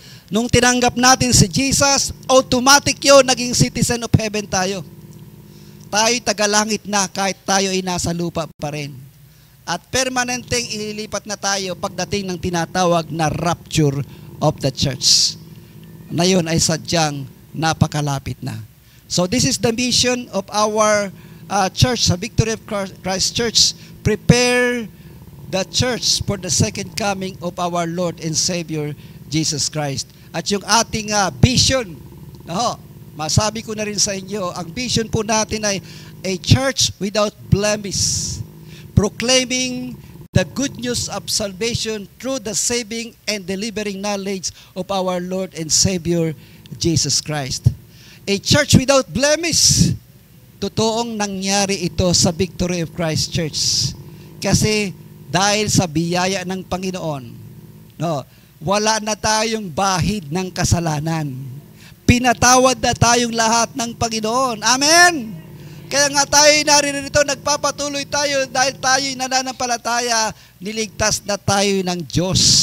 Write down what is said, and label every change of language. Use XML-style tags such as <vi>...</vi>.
<tl>Nung tinanggap natin si Jesus, automatic yun, naging</tl> <en>citizen of heaven</en> <tl>tayo. Tayo'y tagalangit na kahit tayo ay nasa lupa pa rin. At permanenteng ililipat na tayo pagdating ng tinatawag na</tl> <en>rapture of the church.</en> <tl>Na yun ay sadyang napakalapit na.</tl> <en>So this is the mission of our church, sa Victory of Christ Church. Prepare the church for the second coming of our Lord and Savior, Jesus Christ.</en> <tl>At yung ating vision, masabi ko na rin sa inyo, ang vision po natin ay</tl> <en>a church without blemish, proclaiming the good news of salvation through the saving and delivering knowledge of our Lord and Savior, Jesus Christ. A church without blemish.</en> <tl>Totoong nangyari ito sa Victory of Christ Church. Kasi dahil sa biyaya ng Panginoon, wala na tayong bahid ng kasalanan. Pinatawad na tayong lahat ng Panginoon. Amen! Kaya nga tayo naririto, nagpapatuloy tayo dahil tayo'y nananampalataya, niligtas na tayo ng Diyos.</tl>